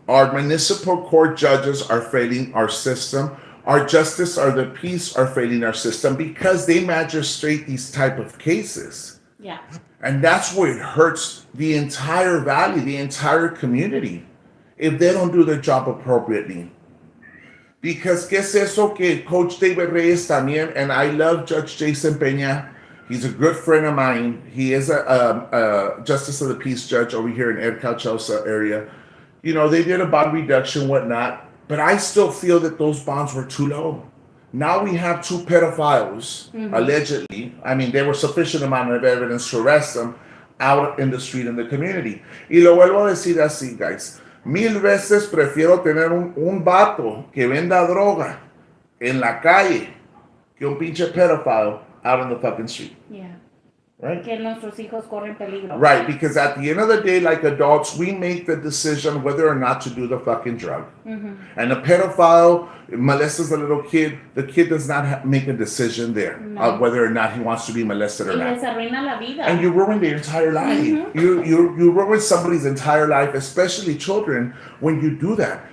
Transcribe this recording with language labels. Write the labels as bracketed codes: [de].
[en] Our municipal court judges are failing our system. Our justice or the peace are failing our system because they magistrate these type of cases. Yeah. And that's where it hurts the entire valley, the entire community, if they don't do their job appropriately. Because [es] ¿qué es eso que [en] Coach David Reyes también, and I love Judge Jason Peña. He's a good friend of mine. He is a Justice of the Peace judge over here in Ed Calchosa area. You know, they did a bond reduction, whatnot, but I still feel that those bonds were too low. Now we have two pedophiles, allegedly. I mean, there was sufficient amount of evidence to arrest them out in the street in the community. [es] Y lo vuelvo a decir así, guys. Mil veces prefiero tener un vato que venda droga en la calle que un pinche pedophile [en] out on the fucking street, Yeah. right? [es] Que nuestros hijos corren peligro. [en] Right, because at the end of the day, like adults, we make the decision whether or not to do the fucking drug. And a pedophile molests a little kid. The kid does not make a decision there of No. whether or not he wants to be molested or [es] Y [en] not. [es] les arruina la [en] And [es] vida. [en] you ruin their entire life. You ruin somebody's entire life, especially children, when you do that.